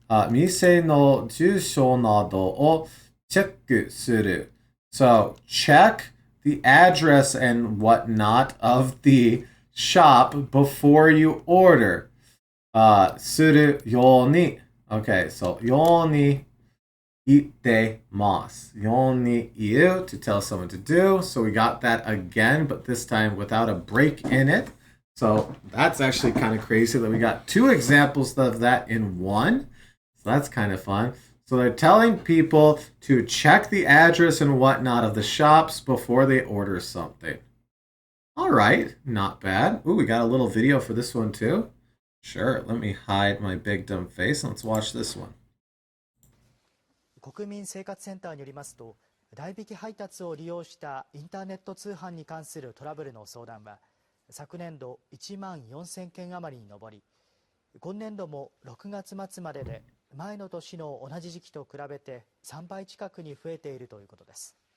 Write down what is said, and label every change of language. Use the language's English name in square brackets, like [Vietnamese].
[Japanese] 店の住所などをチェックする. [English] So check the address and whatnot of the shop before you order. [Japanese] するように. Okay, so ように言ってます. ように言う [English] to tell someone to do. So we got that again, but this time without a break in it. So that's actually kind of crazy that we got two examples of that in one. So that's kind of fun. So they're telling people to check the address and whatnot of the shops before they order something. All right, not bad. Ooh, we got a little video for this one too. Sure, let me hide my big dumb face. Let's watch this one. [Japanese] 国民生活センターによりますと、代引き配達を利用したインターネット通販に関するトラブルの相談は昨年度1万4000件余りに上り、今年度も6月末までで前の年の同じ時期と比べて3倍近くに増えているということです。